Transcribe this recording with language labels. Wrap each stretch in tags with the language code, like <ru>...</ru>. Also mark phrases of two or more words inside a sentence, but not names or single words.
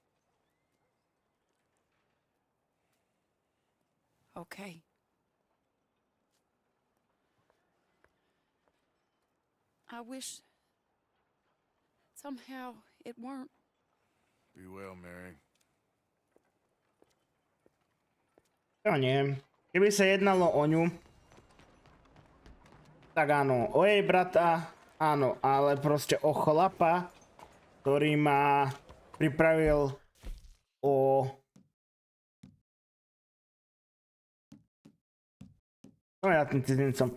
<en>Okay. I wish somehow it weren't. Be well, Mary.</en> <sk>To nie. Keby sa jednalo o ňu, tak áno. O jej brata, áno. Ale proste o chlapa, ktorý ma pripravil o... No ja tým cizincom.</sk>